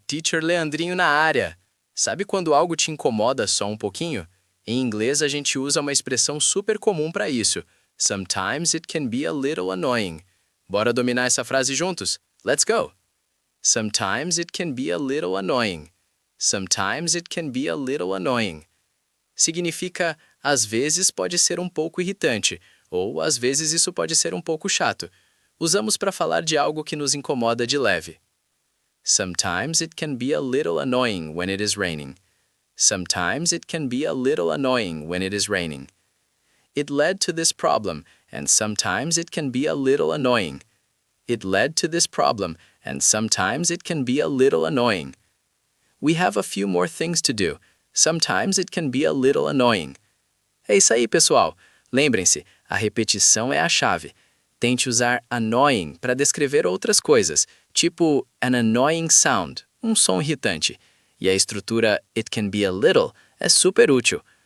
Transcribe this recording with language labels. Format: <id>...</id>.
<pt>Teacher Leandrinho na área. Sabe quando algo te incomoda só um pouquinho? Em inglês, a gente usa uma expressão super comum para isso.</pt> <en>Sometimes it can be a little annoying.</en> <pt>Bora dominar essa frase juntos?</pt> <en>Let's go! Sometimes it can be a little annoying. Sometimes it can be a little annoying.</en> <pt>Significa, às vezes pode ser um pouco irritante, ou às vezes isso pode ser um pouco chato. Usamos para falar de algo que nos incomoda de leve.</pt> <en>Sometimes it can be a little annoying when it is raining. Sometimes it can be a little annoying when it is raining. It led to this problem, and sometimes it can be a little annoying. It led to this problem, and sometimes it can be a little annoying. We have a few more things to do. Sometimes it can be a little annoying.</en> <pt>É isso aí, pessoal. Lembrem-se, a repetição é a chave. Tente usar annoying para descrever outras coisas, tipo</pt> <en>an annoying sound,</en> <pt>um som irritante. E a estrutura</pt> <en>it can be a little</en> <pt>é super útil.</pt>